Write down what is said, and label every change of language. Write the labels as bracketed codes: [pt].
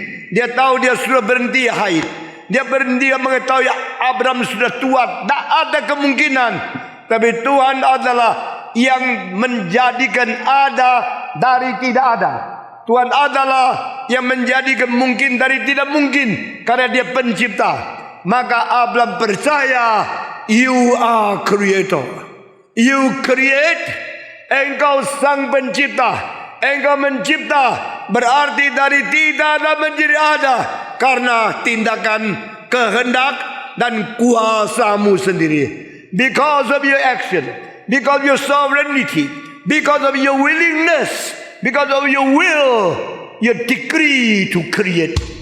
[id] Dia tahu dia sudah berhenti haid, dia berhenti mengetahui Abraham sudah tua, tak ada kemungkinan. Tapi Tuhan adalah yang menjadikan ada dari tidak ada. Tuhan adalah yang menjadikan mungkin dari tidak mungkin, karena dia pencipta. Maka Abraham percaya, [en] you are creator, you create. [id] Engkau sang pencipta, engkau mencipta, berarti dari tidak ada menjadi ada, karena tindakan, kehendak, dan kuasamu sendiri. [en] Because of your action, because of your sovereignty, because of your willingness, because of your will, your decree to create.